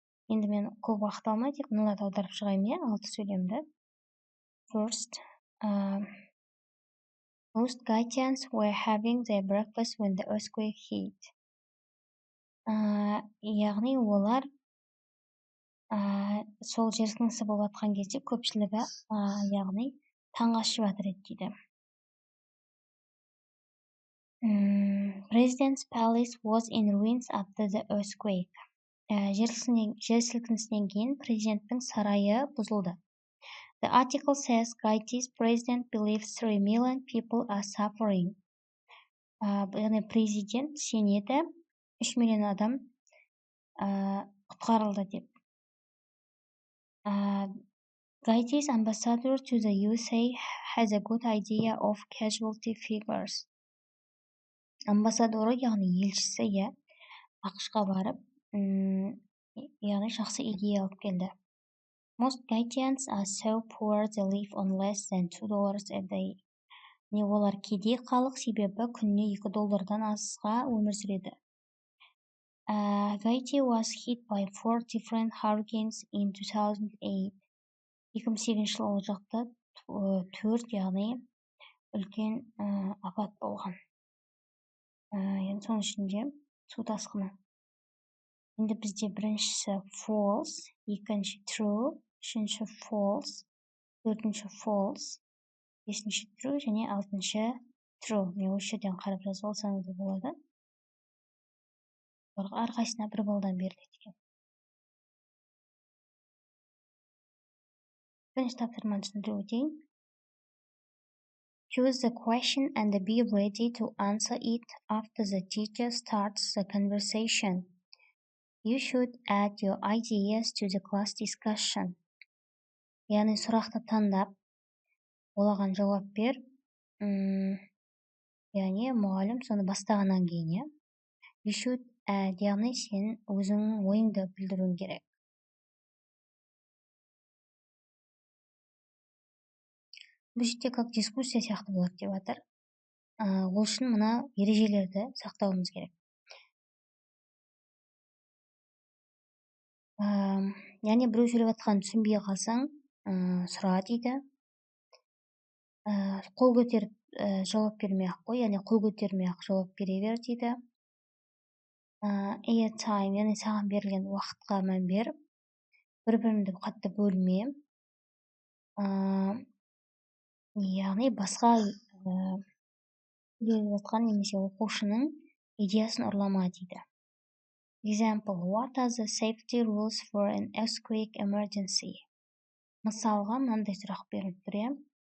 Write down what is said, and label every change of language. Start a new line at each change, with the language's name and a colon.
Kazakh: Енді мен көп уақыт алмай тек мыналарды аударып шығайын, алты сөйлемді.
English: First, most Gaitians were having their breakfast when the earthquake hit.
Kazakh: Яғни олар сол жер сілкінісі болып жатқан кезде көпшілігі яғни таң асып жатыр еді дейді.
English: President's palace was in ruins after the earthquake.
Kazakh: Жер сілкінісінен кейін президенттің сарайы бұзылды.
English: The article says Gaiti's president believes 3 million people are suffering.
Kazakh: Яғни президент сенеді 3 миллион адам құтқарылды деп.
English: Gaiti's ambassador to the USA has a good idea of casualty figures.
Kazakh: Амбассадоры, яғни елшісі, ақш-қа барып, яғни жақсы идея алып келді.
English: Most Gaitians are so poor they live on less than $2 a day.
Kazakh: Не олар кедей халық, себебі күніне $2 асқа өмір сүреді.
English: Gaiti was hit by 4 different hurricanes in 2008.
Kazakh: 2008 жылы ол жақта 4 яғни үлкен апат болған. Енді соның ішінде су тасқыны. Енді бізде біріншісі false, екінші true, үшінші false, төртінші false, бесінші true және алтыншы true. Мен осы жерден қарап жазып алсаңыз да болады. Әрқайсысына 1 балдан беріледі екен. Бірінші тапсырманы түсіндіріп өтейін.
English: Choose the question and be ready to answer it after the teacher starts the conversation. You should add your ideas to the class discussion.
Kazakh: Яғни сұрақты таңдап, олаған жауап бер. Яғни мұғалім соны бастағаннан кейін,
English: You should add,
Kazakh: яғни сен өзіңнің ойыңды білдіруің керек. Бұл жерде как дискуссия сияқты болады деп жатыр. Ол үшін мына ережелерді сақтауымыз керек. Яғни біреу сөйлеп жатқанын түсінбей қалсаң, сұра дейді. Қол көтеріп жауап бермей-ақ қой, яғни қол көтермей-ақ жауап бере бер дейді. Airtime, яғни саған берілген уақытқа мән бер. Бір-біріңді қатты бөлме. Яғни басқа сөйлеп жатқан немесе оқушының идеясын ұрлама дейді.
English: Example, what are the safety rules for an earthquake emergency?
Kazakh: Мысалға, мынандай сұрақ беріліп тұр.